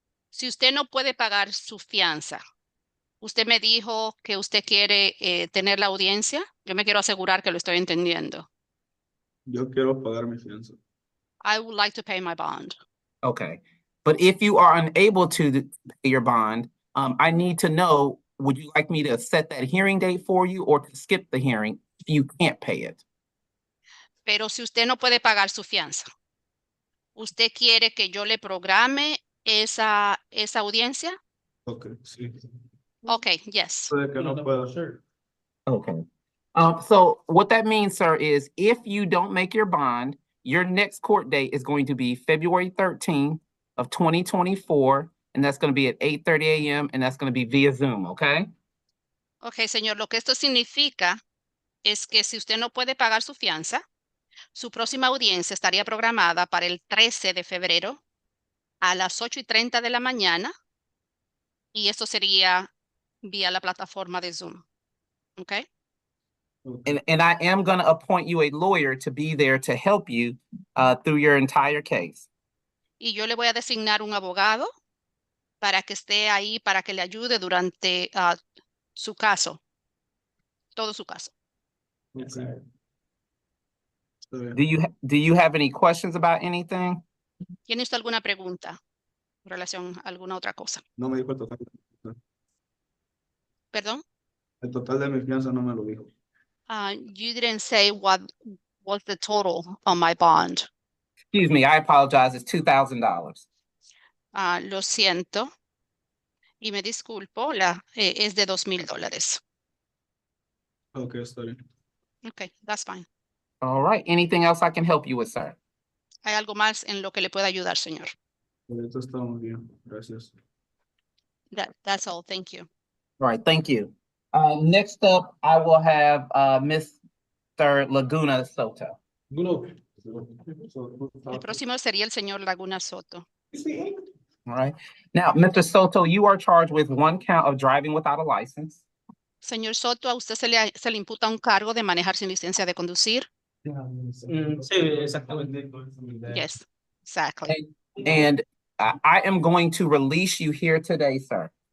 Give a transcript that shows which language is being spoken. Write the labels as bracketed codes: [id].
[es] Si usted no puede pagar su fianza, usted me dijo que usted quiere tener la audiencia. Yo me quiero asegurar que lo estoy entendiendo. Yo quiero pagar mi fianza. [en] I would like to pay my bond. Okay. But if you are unable to pay your bond, I need to know, would you like me to set that hearing date for you or to skip the hearing if you can't pay it? [es] Pero si usted no puede pagar su fianza, ¿usted quiere que yo le programe esa audiencia? Ok, sí. [en] Okay, yes. [es] Puede que no pueda. [en] Okay. So what that means, sir, is if you don't make your bond, your next court date is going to be February 13th of 2024, and that's going to be at 8:30 a.m. and that's going to be via Zoom, okay? [es] Okay, señor, lo que esto significa es que si usted no puede pagar su fianza, su próxima audiencia estaría programada para el 13 de febrero a las 8:30 de la mañana y esto sería vía la plataforma de Zoom. [en] Okay? And I am going to appoint you a lawyer to be there to help you through your entire case. [es] Y yo le voy a designar un abogado para que esté ahí, para que le ayude durante su caso, todo su caso. Okay. Está bien. [en] Do you have any questions about anything? [es] ¿Tiene usted alguna pregunta en relación a alguna otra cosa? No me dijo el total. Perdón? El total de mi fianza no me lo dijo. [en] You didn't say what was the total on my bond. Excuse me, I apologize. It's $2,000. [es] Lo siento y me disculpo, es de $2,000. Ok, está bien. [en] Okay, that's fine. All right. Anything else I can help you with, sir? [es] ¿Hay algo más en lo que le pueda ayudar, señor? Esto está muy bien. Gracias. [en] That's all. Thank you. All right. Thank you. Next up, I will have Mr. Laguna Soto. [es] El próximo sería el señor Laguna Soto. [en] All right. Now, Mr. Soto, you are charged with one count of driving without a license. [es] Señor Soto, a usted se le imputa un cargo de manejar sin licencia de conducir. Sí, exactamente. [en] Yes, exactly. And I am going to release you here today, sir.